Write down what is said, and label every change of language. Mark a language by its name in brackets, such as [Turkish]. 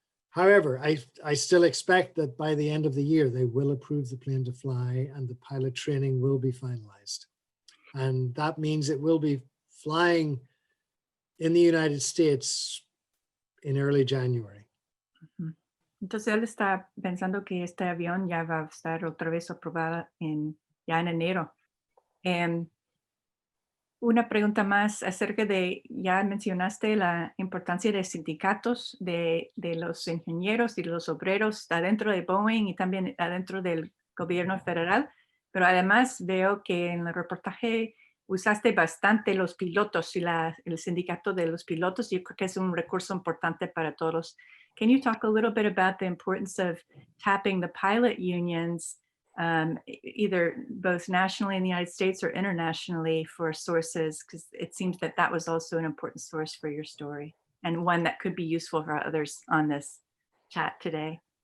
[English] However, I still expect that by the end of the year, they will approve the plane to fly and the pilot training will be finalized. And that means it will be flying in the United States in early January. [Spanish] Entonces él está pensando que este avión ya va a estar otra vez aprobada ya en enero. Una pregunta más acerca de, ya mencionaste la importancia de sindicatos de los ingenieros y los obreros adentro de Boeing y también adentro del gobierno federal, pero además veo que en el reportaje usaste bastante los pilotos y el sindicato de los pilotos. Yo creo que es un recurso importante para todos. [English] Can you talk a little bit about the importance of tapping the pilot unions, either both nationally in the United States or internationally, for sources? Because it seems that that was also an important source for your story and one that could be useful for others on this chat today.